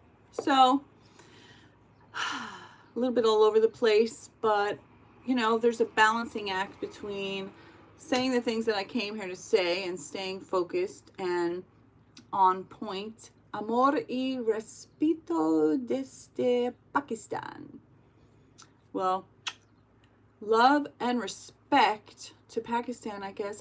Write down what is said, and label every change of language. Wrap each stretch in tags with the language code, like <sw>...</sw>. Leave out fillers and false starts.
<en>So, a little bit all over the place, but there's a balancing act between saying the things that I came here to say and staying focused and on point.</en> <es>Amor y respeto desde Pakistan.</es> <en>Well, love and respect to Pakistan, I guess.</en>